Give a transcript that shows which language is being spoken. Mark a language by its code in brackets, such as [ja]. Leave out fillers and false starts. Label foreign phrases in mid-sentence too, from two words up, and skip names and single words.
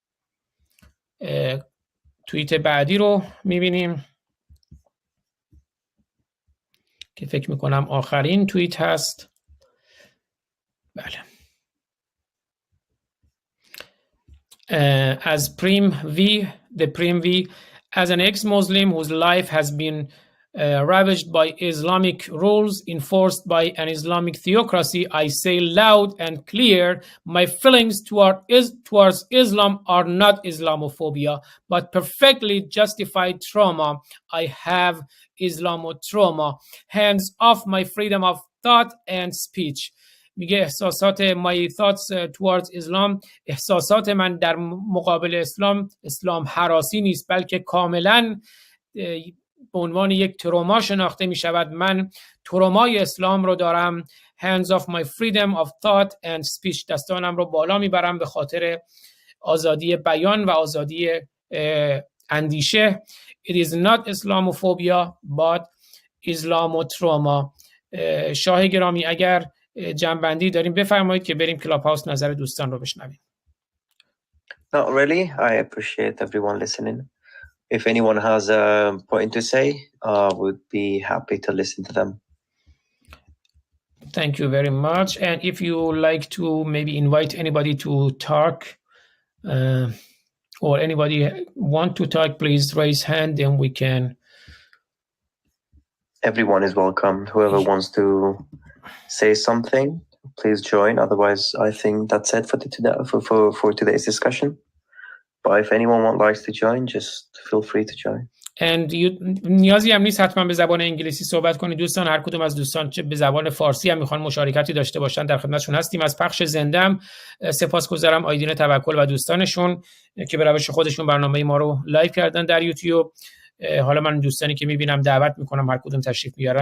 [fa] توییت بعدی رو میبینیم که فکر میکنم آخرین توییت هست. بله. [en] از پریم وی، the پریم وی, as an ex-Muslim whose life has been ravaged by Islamic rules enforced by an Islamic theocracy, I say loud and clear, my feelings towards Islam are not Islamophobia, but perfectly justified trauma I have Islamotrauma. Hands off my freedom of thought and speech. [fa] میگه احساسات [en] my thoughts towards Islam، [fa] احساسات من در مقابل اسلام هراسی نیست، بلکه کاملا به عنوان یک تروما شناخته می شود. من ترومای اسلام رو دارم. [en] Hands off my freedom of thought and speech. [fa] دستانم رو بالا می برم به خاطر آزادی بیان و آزادی اندیشه. [en] It is not Islamophobia but Islamotrauma. [fa] شاه گرامی اگر جنبندی داریم بفرمایید که بریم کلاب هاوس نظر دوستان رو بشنویم. [en] Not really. I appreciate everyone listening. If anyone has a point to say, would be happy to listen to them. Thank you very much. And if you like to maybe invite anybody to talk, or anybody want to talk, please raise hand and we can. Everyone is welcome. Whoever wants to say something, please join. Otherwise, I think that's it for today's discussion. But if anyone likes to join, just feel free to join. [fa] And نیازی هم نیست حتما به زبان انگلیسی صحبت کنید دوستان. هر کدوم از دوستان چه به زبان فارسی هم میخوان مشارکتی داشته باشن در خدمتشون هستیم. از پخش زنده هم سپاسگزارم آیدین توکل و دوستانشون که به روش خودشون برنامه ما رو لایو کردن در یوتیوب. حالا من دوستانی که میبینم دعوت میکنم هر کدوم تشریف بیارن.